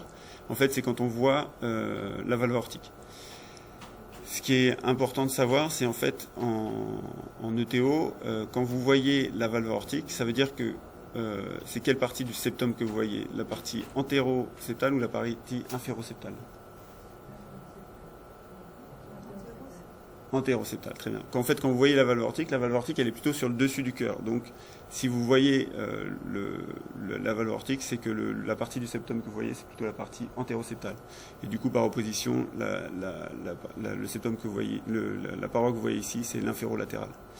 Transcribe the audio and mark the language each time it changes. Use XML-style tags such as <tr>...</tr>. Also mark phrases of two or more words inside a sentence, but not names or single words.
<fr>En fait, c'est quand on voit la valve aortique. Ce qui est important de savoir, c'est en fait en ETO, quand vous voyez la valve aortique, ça veut dire que c'est quelle partie du septum que vous voyez? La partie antéro-septale ou la partie inféro-septale? Antéro-septale, très bien. En fait, quand vous voyez la valve aortique elle est plutôt sur le dessus du cœur. Donc, si vous voyez la valve aortique, c'est que la partie du septum que vous voyez, c'est plutôt la partie antéro-septale. Et du coup, par opposition, le septum que vous voyez, la paroi que vous voyez ici, c'est l'inférolatéral.</fr>